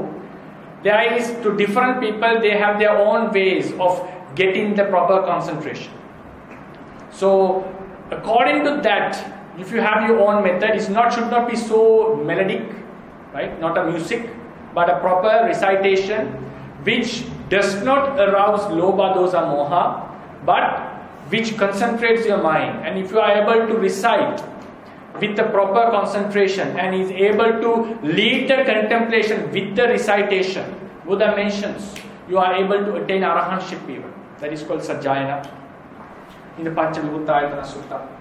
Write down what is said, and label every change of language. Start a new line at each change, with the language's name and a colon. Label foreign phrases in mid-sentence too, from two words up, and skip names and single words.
English: There is, to different people, they have their own ways of getting the proper concentration. So according to that, if you have your own method, it should not be so melodic, right? Not a music, but a proper recitation which does not arouse
Pali: lobha, dosa, moha,
English: but which concentrates your mind. And if you are able to recite with the proper concentration and is able to lead the contemplation with the recitation, Buddha mentions you are able to attain arahantship even. That is called sajjayana in the Pancha Vimuttayatana Sutta.